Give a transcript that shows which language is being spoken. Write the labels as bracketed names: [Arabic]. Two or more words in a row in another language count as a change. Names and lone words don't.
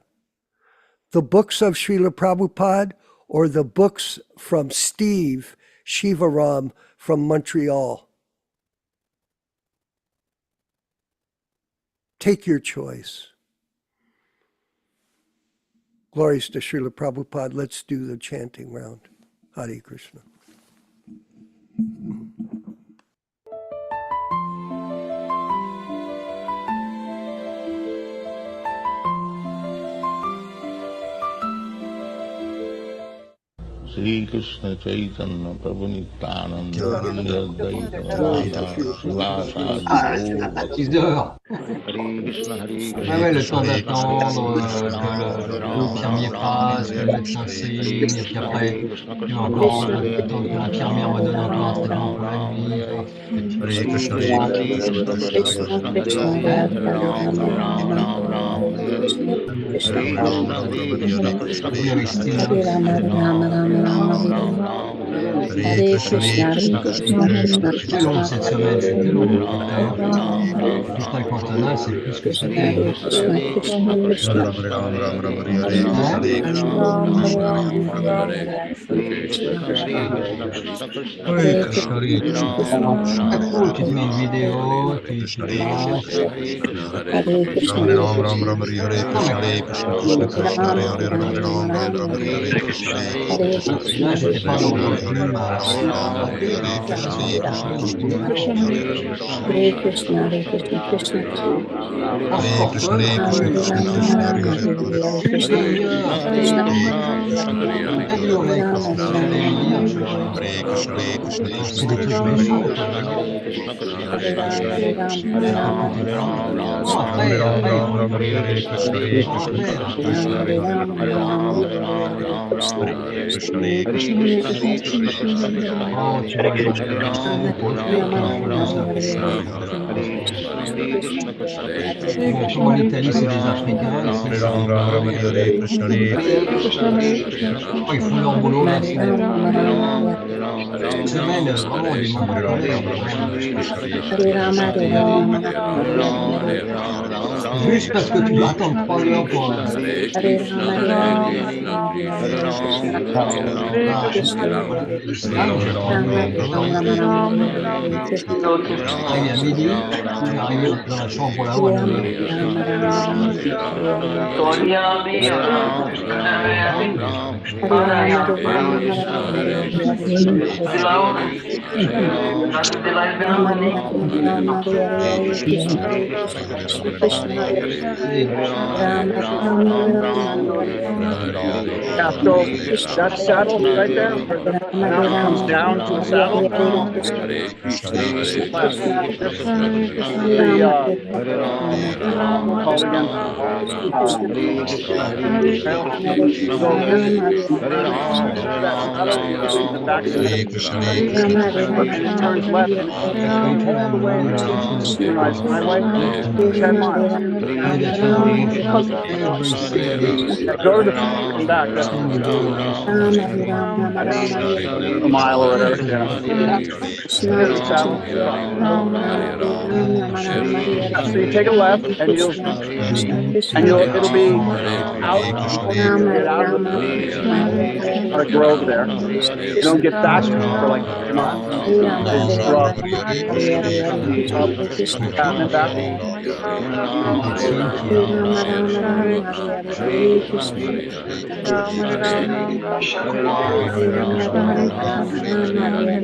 [English] The books of Srila Prabhupada or the books from Steve Shivaram from Montreal? Take your choice. Glories to Srila Prabhupada. Let's do the chanting round. [Sanskrit] Hare Krishna. Shri Krishna Chaitanya Prabhu Nityananda Shri Advaita Gadadhar Srivasadi Gaur [French] 6 heures. [Sanskrit] Hare Krishna Hare [French] Ouais, [Sanskrit] Krishna [French] ouais, le [Sanskrit] Krishna [French] temps [Sanskrit] Krishna [French] d'attendre [Sanskrit] Hare Hare [French] que [Sanskrit] Hare [French] le [Sanskrit] Ram [French] infirmier [Sanskrit] Ram Ram [French] passe, que [Sanskrit] Hare [French] le [Sanskrit] Hare [French] médecin [Sanskrit] Hare [French] signe, et puis [Sanskrit] Krishna [French] après, [Sanskrit] Hare Krishna [French] il y a [Sanskrit] Krishna [French] encore [Sanskrit] Krishna Hare [French] le temps que [Sanskrit] Hare Hare [French] l'infirmière me [Sanskrit] Ram [French] donne un [Sanskrit] Hare [French] paracétamol [Sanskrit] Ram [French] pour la [Sanskrit] Ram [French] nuit. [Sanskrit] Hare Hare [French] Et puis, [Sanskrit] Hare Krishna [French] voilà. [Sanskrit] Hare Krishna Krishna Krishna Hare Hare Hare Ram Hare Ram Ram Ram Hare Hare Hare Krishna Krishna [French] Oui, [Sanskrit] Krishna [French] avec [Sanskrit] Hare [French] Steve. [Sanskrit] Hare Hare Ram Hare Ram Ram Ram Hare Hare Krishna Hare Krishna [French] C'était [Sanskrit] Krishna [French] long [Sanskrit] Krishna [French] cette [Sanskrit] Hare [French] semaine, [Sanskrit] Hare [French] c'était [Sanskrit] Hare [French] long. [Sanskrit] Ram Hare Ram Ram Krishna Ram Hare [French] Cortana, c'est [Sanskrit] Hare [French] plus que c'était [Sanskrit] Hare [French] long. [Sanskrit] Krishna Hare Krishna Krishna Krishna Hare Hare Hare [French] Hein? [Sanskrit] Ram Hare Ram Ram Ram Hare Hare Hare Hare Krishna, Krishna Hare Hare Krishna Krishna, Krishna Krishna Oui, Krishna Krishna. Hare Ram Hare [French] C'est [Sanskrit] Ram [French] cool, tu te [Sanskrit] Ram [French] mets une [Sanskrit] Ram Hare Hare [French] vidéo, tu [Sanskrit] Hare [French] lâches. [Sanskrit] Krishna Hare Krishna, Krishna Hare Krishna Krishna Krishna, Hare Hare [French] Non, [Sanskrit] Ram [French] mais [Sanskrit] Ram Ram Ram Ram Hare Hare Hare Ram Krishna Ram, Hare Krishna [French] là, [Sanskrit] Krishna [French] j'étais [Sanskrit] Krishna [French] pas dans le [Sanskrit] Hare [French] flux. [Sanskrit] Hare Ram Hare Hare Ram Ram [French] Je [Sanskrit] Ram [French] dis [Sanskrit] Hare [French] non, [Sanskrit] Hare [French] non. [Sanskrit] Hare Krishna Ram, Hare Hare Krishna Ram, Krishna Krishna Hare Hare Ram Ram, Hare Ram [French] Transporteur, [Sanskrit] Hare Ram Ram Ram Hare Hare [French] une [Sanskrit] Krishna [French] demi-heure. [Sanskrit] Hare Krishna Krishna Hare Krishna Hare, [French] 1 [Sanskrit] Hare Hare [French] kilomètre. [Sanskrit] Krishna [French] J'allais [Sanskrit] Hare [French] lui dire, [Sanskrit] Hare, [French] tu vois. [Sanskrit] Ram [French] C'est [Sanskrit] Ram, [French] des trucs [Sanskrit] Hare [French] méchants, quoi. [Sanskrit] Krishna Hare Krishna Krishna Krishna Hare Krishna Hare Krishna, Hare [French] C'est [Sanskrit] Hare [French] un peu plus [Sanskrit] Ram [French] dur. [Sanskrit] Hare Ram Ram [French] Non, [Sanskrit] Ram [French] après, [Sanskrit] Hare [French] après, il [Sanskrit] Hare [French] faut aller dans [Sanskrit] Hare [French] les... [Sanskrit] Krishna Hare [French] Non, [Sanskrit] Krishna [French] après. [Sanskrit] Krishna Krishna Hare Hare Ram Hare Ram Ram Ram Hare Hare Hare Krishna, Hare Krishna Hare Krishna Krishna Hare Krishna Hare [French] Oh, [Sanskrit] Ram, [French] tu [Sanskrit] Hare [French] vois, ils ont [Sanskrit] Hare [French] des [Sanskrit] Ram [French] instruments [Sanskrit] Hare [French] pour [Sanskrit] Ram [French] rythme, [Sanskrit] Ram [French] comme ça. [Sanskrit] Ram Hare Hare Ram Ram, Hare Krishna Hare Krishna Krishna Hare Krishna Krishna, Hare [French] Bon, comme [Sanskrit] Hare [French] en Italie, c'est [Sanskrit] Hare [French] des [Sanskrit] Ram Hare [French] Africains, ils [Sanskrit] Ram [French] font ça. [Sanskrit] Ram Ram Hare Hare Hare Krishna Hare Krishna [French] Oh, ils [Sanskrit] Krishna [French] font leur [Sanskrit] Krishna [French] boulot [Sanskrit] Hare [French] là, [Sanskrit] Hare [French] c'est bon. [Sanskrit] Hare Ram Hare Ram Hare Ram [French] Cette semaine, [Sanskrit] Ram Hare [French] vraiment, [Sanskrit] Hare [French] des moments de [Sanskrit] Hare [French] colère. [Sanskrit] Krishna Hare Rama, Hare Rama, Rama Hare Hare Ram, [French] Parce que tu attends pas là pour [Sanskrit] Hare Hare Rama, Krishna, Hare Hare Rama, Krishna, Krishna Krishna Krishna, ah, Hare Krishna, Ram, Krishna Hare Hare Ram, Hare, [French] là, j'ai pas [Sanskrit] Rama [French] encore [Sanskrit] Hare [French] vraiment [Sanskrit] Rama, [French] fait. [Sanskrit] Rama Hare Hare, Krishna [French] Là, il est à midi, je vais arriver dans la chambre pour l'avoir à [Sanskrit] Rama, [French] midi. [Sanskrit] Hare Hare Rama, Rama Hare Ram, Hare Hare Rama, Hare Hare Rama, Krishna, Rama Hare Hare Krishna, Hare, Krishna Krishna, Hare Ram, Rama Hare Rama, Hare Rama Ram, Hare Hare Hare, Krishna Krishna, Hare Hare Krishna, Krishna, Krishna Krishna Krishna Krishna, Hare Hare Hare, Hare, Hare Rama Hare Krishna, Rama, Hare Rama Krishna, Hare Krishna Hare, Hare Hare, [English] Yeah, [Sanskrit] Krishna [English] so [Sanskrit] Hare Krishna, [English] that [Sanskrit] Ram, [English] saddle right [Sanskrit] Hare [English] there, [Sanskrit] Ram, Rama [English] where [Sanskrit] Hare [English] it comes [Sanskrit] Rama, [English] down [Sanskrit] Rama [English] to the [Sanskrit] Hare [English] saddle, [Sanskrit] Hare Hare, Ram, Krishna Hare Krishna, [English] the [Sanskrit] Hare [English] left, [Sanskrit] Krishna, Krishna, Krishna Krishna, Hare Rama the Hare, Hare Rama, Hare Rama Ram, [English] called [Sanskrit] Hare [English] again, [Sanskrit] Ram, Hare Krishna Ram, Krishna, Hare Hare, [English] trail. [Sanskrit] Hare Krishna, Rama, [English] So [Sanskrit] Hare Rama Hare Krishna, Rama, Krishna Krishna [English] over that [Sanskrit] Krishna, [English] saddle, [Sanskrit] Hare [English] you go in the [Sanskrit] Ram, [English] back of the [Sanskrit] Hare [English] hill, [Sanskrit] Krishna, Hare Rama Krishna, Hare Rama, [English] and it [Sanskrit] Krishna [English] turns [Sanskrit] Rama [English] left, [Sanskrit] Krishna, Hare Hare Hare, Ram, [English] all the way [Sanskrit] Hare [English] to [Sanskrit] Ram, Krishna Hare [English] Sunrise [Sanskrit] Krishna, [English] Highway, [Sanskrit] Hare Hare [English] 10 [Sanskrit] Krishna, Rama, [English] miles. [Sanskrit] Hare Rama Krishna, Rama Hare Hare Krishna, Krishna Hare Krishna Ram, [English] Yeah, [Sanskrit] Krishna [English] go to [Sanskrit] Hare [English] the [Sanskrit] Ram, [English] and back. [Sanskrit] Hare [English] That's [Sanskrit] Ram, Ram Ram, Rama Hare Hare Hare, Rama, Rama Hare Hare Hare, Krishna, [English] mile or [Sanskrit] Hare [English] whatever. [Sanskrit] Krishna, [English] Yeah. [Sanskrit] Hare Hare, Krishna [English] Here's the [Sanskrit] Ram, [English] saddle. [Sanskrit] Krishna Hare Rama Ram, Rama Hare Hare Ram, Rama Rama Hare Hare [English] So you [Sanskrit] Krishna, [English] take a [Sanskrit] Krishna [English] left, [Sanskrit] Hare, [English] and [Sanskrit] Krishna, Hare Hare, Krishna [English] it'll [Sanskrit] Hare [English] be [Sanskrit] Krishna, Ram, Hare [English] out [Sanskrit] Krishna, [English] before [Sanskrit] Hare [English] you [Sanskrit] Rama [English] get [Sanskrit] Hare [English] out of [Sanskrit] Rama, Hare Rama Hare, [English] a [Sanskrit] Hare [English] grove [Sanskrit] Ram, [English] there. [Sanskrit] Hare [English] You don't [Sanskrit] Ram, Krishna [English] get past it for like [Sanskrit] Ram, [English] 3 [Sanskrit] Hare [English] miles. [Sanskrit] Ram, Rama Ram, [English] It's [Sanskrit] Hare Hare Rama, [English] rough. [Sanskrit] Krishna, Rama Hare Hare [English] Up [Sanskrit] Krishna Krishna [English] down and back. [Sanskrit] Hare Hare, Hare Ram, Hare Rama Hare Rama Ram, Rama Ram, Hare Hare Hare Krishna, Krishna Hare Krishna Hare, Krishna Hare Krishna Ram, Hare Hare Rama Krishna, Rama Ram, Rama Hare Rama Hare,